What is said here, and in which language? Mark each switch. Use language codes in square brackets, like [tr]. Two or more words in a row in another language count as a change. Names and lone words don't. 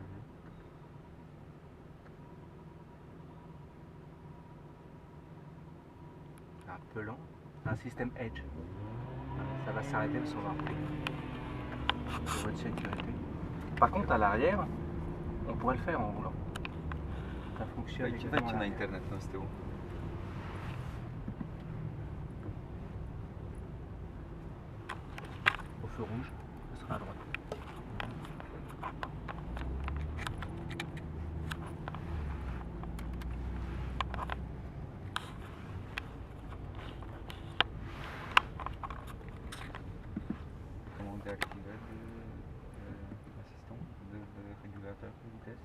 [fr] Un peu lent. Un système Edge. Ça va s'arrêter parce qu'on va rouler. Pour votre sécurité. Par contre, à l'arrière, on pourrait le faire en roulant. Ça fonctionne. [pl] Wejdźcie [fr] également à [pl] na [fr] l'arrière. [pl] internet tam z tyłu. [fr] Au feu rouge, ce sera à droite. Comment déactiver l'assistant de régulateur de vitesse.